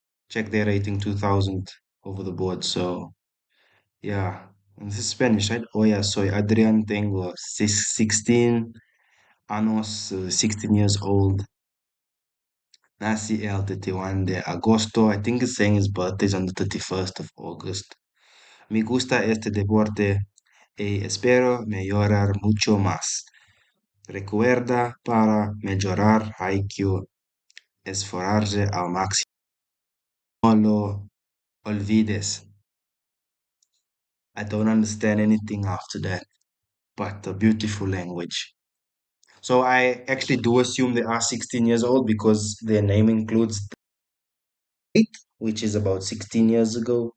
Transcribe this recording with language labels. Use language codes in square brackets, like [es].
[en] Check their rating 2000 over the board. So yeah, and this is Spanish, right? [es] Oh yeah, soy Adrian, tengo 16 años, [en] 16 years old. [es] Nací el 31 de agosto. [en] I think it's saying his birthday is on the 31st of August. [es] Me gusta este deporte y espero mejorar mucho más. Recuerda para mejorar IQ, esforzarse al máximo. No lo olvides. [en] I don't understand anything after that, but a beautiful language. So I actually do assume they are 16 years old because their name includes the date, which is about 16 years ago.